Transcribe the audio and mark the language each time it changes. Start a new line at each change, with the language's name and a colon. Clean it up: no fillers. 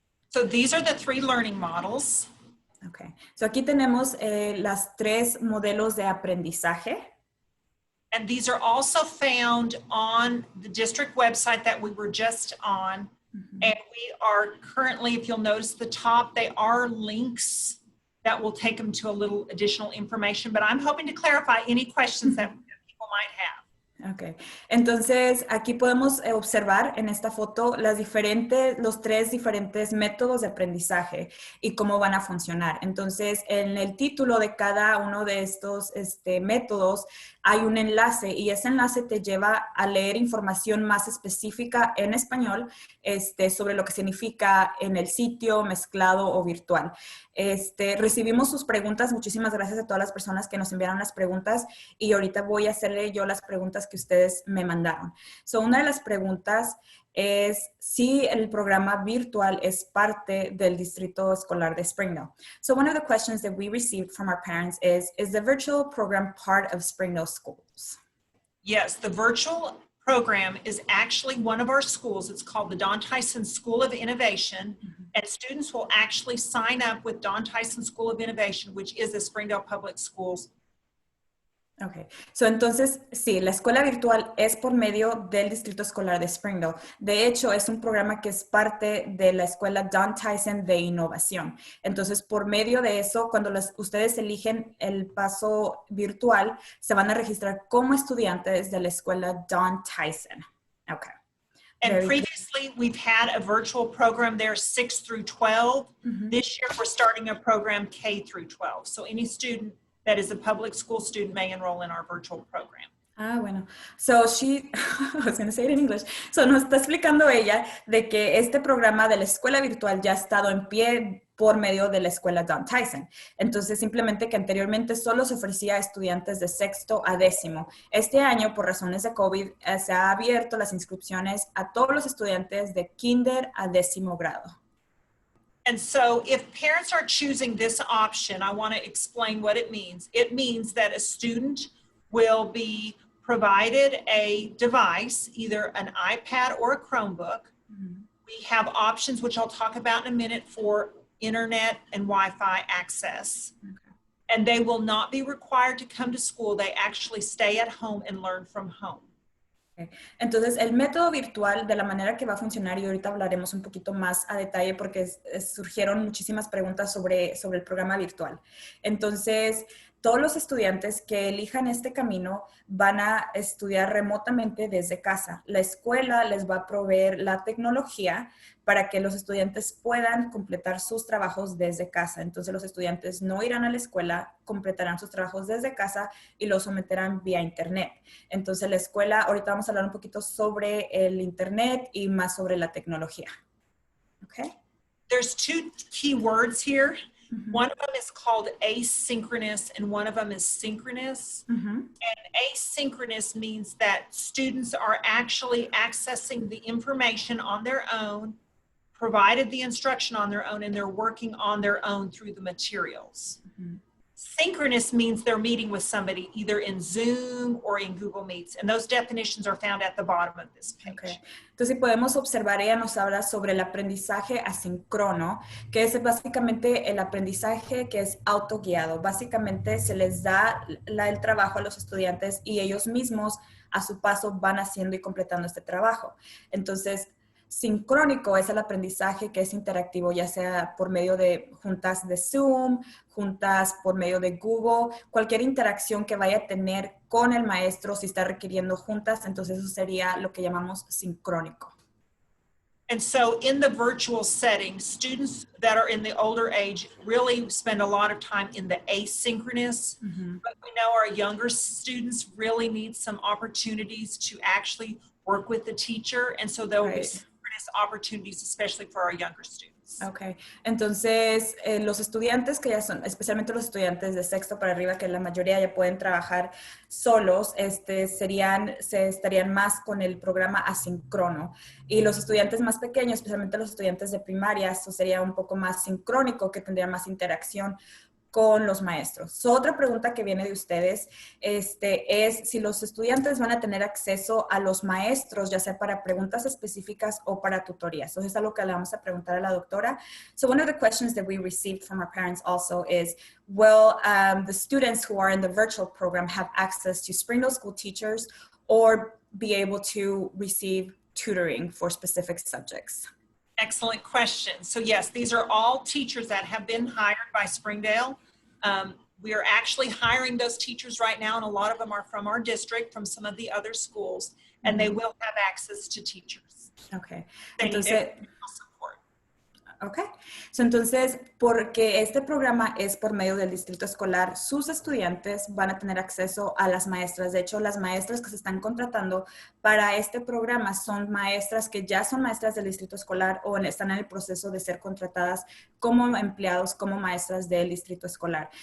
English: So these are the 3 learning models. Okay.
Spanish: So aquí tenemos las 3 modelos de aprendizaje.
English: And these are also found on the district website that we were just on. And we are currently, if you'll notice the top, they are links that will take them to a little additional information. But I'm hoping to clarify any questions that people might have.
Spanish: Ok, entonces aquí podemos observar en esta foto los 3 diferentes métodos de aprendizaje y cómo van a funcionar. Entonces, en el título de cada uno de estos métodos hay un enlace, y ese enlace te lleva a leer información más específica en español sobre lo que significa en el sitio, mezclado o virtual. Recibimos sus preguntas. Muchísimas gracias a todas las personas que nos enviaron las preguntas, y ahorita voy a hacerle yo las preguntas que ustedes me mandaron. So, una de las preguntas es si el programa virtual es parte del distrito escolar de Springdale.
English: So one of the questions that we received from our parents is the virtual program part of Springdale schools? Yes, the virtual program is actually one of our schools. It's called the Don Tyson School of Innovation, and students will actually sign up with Don Tyson School of Innovation, which is the Springdale Public Schools.
Spanish: Ok, so entonces sí, la escuela virtual es por medio del Distrito Escolar de Springdale. De hecho, es un programa que es parte de la escuela Don Tyson de Innovación. Entonces, por medio de eso, cuando ustedes eligen el paso virtual, se van a registrar como estudiantes de la escuela Don Tyson. Ok.
English: And previously, we've had a virtual program there, 6 through 12. This year, we're starting a program K through 12. So any student that is a public school student may enroll in our virtual program.
Spanish: Ah, bueno.
English: So I was going to say it in English.
Spanish: So nos está explicando ella de que este programa de la escuela virtual ya ha estado en pie por medio de la escuela Don Tyson. Entonces, simplemente que anteriormente solo se ofrecía a estudiantes de sexto a décimo. Este año, por razones de COVID, se ha abierto las inscripciones a todos los estudiantes de kinder a décimo grado.
English: And so if parents are choosing this option, I want to explain what it means. It means that a student will be provided a device, either an iPad or a Chromebook. We have options, which I'll talk about in a minute, for internet and Wi-Fi access. And they will not be required to come to school. They actually stay at home and learn from home.
Spanish: Entonces, el método virtual, de la manera que va a funcionar, y ahorita hablaremos un poquito más a detalle porque surgieron muchísimas preguntas sobre el programa virtual. Entonces, todos los estudiantes que elijan este camino van a estudiar remotamente desde casa. La escuela les va a proveer la tecnología para que los estudiantes puedan completar sus trabajos desde casa. Entonces, los estudiantes no irán a la escuela, completarán sus trabajos desde casa y los someterán vía internet. Entonces, la escuela, ahorita vamos a hablar un poquito sobre el internet y más sobre la tecnología.
English: Okay? There's two key words here. One of them is called asynchronous and one of them is synchronous. And asynchronous means that students are actually accessing the information on their own, provided the instruction on their own, and they're working on their own through the materials. Synchronous means they're meeting with somebody either in Zoom or in Google Meets, and those definitions are found at the bottom of this page. Okay.
Spanish: Entonces, si podemos observar, ella nos habla sobre el aprendizaje asíncrono, que es básicamente el aprendizaje que es autoguiado. Básicamente se les da el trabajo a los estudiantes y ellos mismos a su paso van haciendo y completando este trabajo. Entonces, sincrónico es el aprendizaje que es interactivo, ya sea por medio de juntas de Zoom, juntas por medio de Google, cualquier interacción que vaya a tener con el maestro, si está requiriendo juntas, entonces eso sería lo que llamamos sincrónico.
English: And so in the virtual setting, students that are in the older age really spend a lot of time in the asynchronous, but we know our younger students really need some opportunities to actually work with the teacher, and so there'll be opportunities, especially for our younger students.
Spanish: Ok, entonces los estudiantes que ya son, especialmente los estudiantes de sexto para arriba, que la mayoría ya pueden trabajar solos, se estarían más con el programa asíncrono. Y los estudiantes más pequeños, especialmente los estudiantes de primaria, eso sería un poco más sincrónico, que tendría más interacción con los maestros. Otra pregunta que viene de ustedes es si los estudiantes van a tener acceso a los maestros, ya sea para preguntas específicas o para tutorías. Eso es algo que le vamos a preguntar a la doctora.
English: So one of the questions that we received from our parents also is, will the students who are in the virtual program have access to Springdale school teachers or be able to receive tutoring for specific subjects? Excellent question. So yes, these are all teachers that have been hired by Springdale. We are actually hiring those teachers right now, and a lot of them are from our district, from some of the other schools, and they will have access to teachers. Okay.
Spanish: Entonces, Ok, entonces, porque este programa es por medio del distrito escolar, sus estudiantes van a tener acceso a las maestras. De hecho, las maestras que se están contratando para este programa son maestras que ya son maestras del distrito escolar o están en el proceso de ser contratadas como empleados, como maestras del distrito escolar.